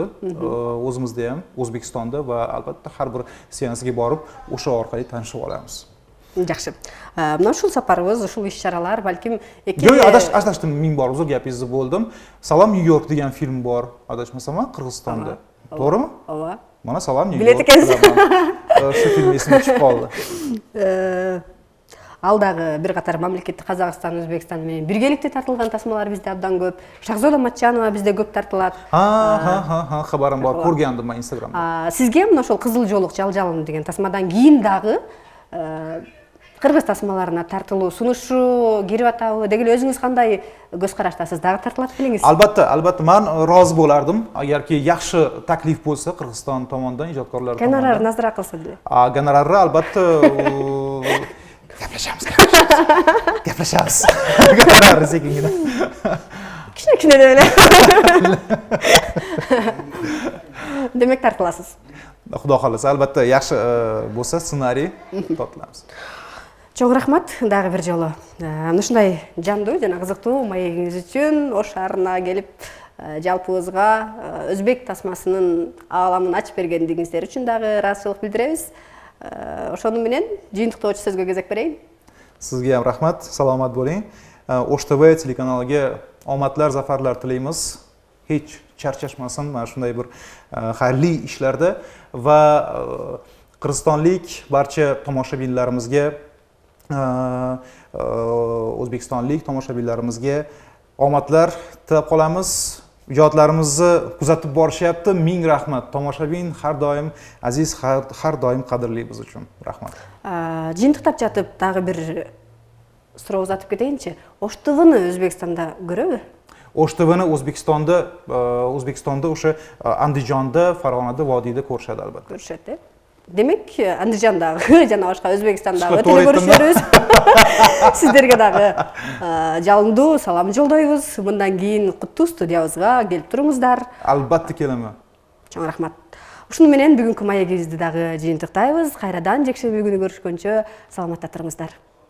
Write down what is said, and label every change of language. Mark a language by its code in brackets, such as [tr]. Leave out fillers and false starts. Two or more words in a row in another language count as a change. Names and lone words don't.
[uz] O'zimizda ham, O'zbekistonda va albatta har bir seansiga borib, o'sha orqali tanishib olamiz. Yaxshi. Mana shu safarimiz, shu ish-charalar balkim Yo'q, adashdim, ming bor uzr gapingizni bo'ldim. Salom New York degan film bor, adashmasam, Qirg'izistonda. To'g'rimi? Ova. Mana Salom New York. Bilet ekansiz. Shu film esimga tushib qoldi. [ky] Алдагы бир катар мамлекетти Казакстан, Өзбекстан менен биргеликте тартылган тасмалар бизде абдан көп. Шахзода Матчанова бизде көп тартылат. [uz] Ha, xabarim bor, ko'rgandim men Instagramda. [ky] Sizga мына ошол Кызыл жолук жалжалым деген тасмадан кийин дагы кыргыз тасмаларына тартылуу сунушу кирип атабы деген өзүңүз кандай көз караштасыз? Дагы тартылат белеңиз? [uz] Albatta, men rozi bo'lardim agarki yaxshi taklif bo'lsa Qirg'iziston tomonidan, ijodkorlar tomonidan. Gonorar nazarda qilsa dedi. Gonorarni albatta gaplashamiz. Gonorarni sekingina. Kichkina deb эле. Demak tartilasiz. Xudo xolasa, albatta yaxshi bo'lsa ssenariy tortilamiz. [ky] Чоң рахмат дагы бир жолу. Ушундай жандуу жана кызыктуу маегиңиз үчүн Ош шаарына келип жалпыбызга өзбек тасмасынын ааламын ачып бергендигиңиздер үчүн дагы ыраазычылык билдиребиз. Ошону менен жыйынтыктоочу сөзгө кезек берейин. [uz] Sizga ham rahmat, salomat bo'ling. Osh TV telekanaliga omadlar, zafarlar tilaymiz. Hech charchashmasin mana shunday bir xayrli ishlarda va qirg'izistonlik barcha tomoshabinlarimizga, o'zbekistonlik tomoshabinlarimizga omadlar tilab qolamiz. Ijodlarimizni kuzatib borishyapti. Ming rahmat. Tomoshabin har doim aziz, har doim qadrli biz uchun. Rahmat. [ky] Жыйынтыктап жатып дагы бир суроо узатып кетейинчи. Ош ТВны Өзбекстанда көрөбү? [uz] Osh TVni O'zbekistonda o'sha Andijonda, Farg'onada, Vodiyda ko'rishadi albatta. [ky] Көрүшөт, э? Демек, Андижандагы жана башка Өзбекстандагы телекөрүүчүлөрүбүз сиздерге дагы жалындуу салам жолдойбуз. Мындан кийин куттуу студиябызга келип туруңуздар. [uz] Albatta kelaman. [ky] Чоң рахмат. Ушуну менен бүгүнкү маегибизди дагы жыйынтыктайбыз. Кайрадан жекшемби күнү көрүшкөнчө саламатта туруңуздар.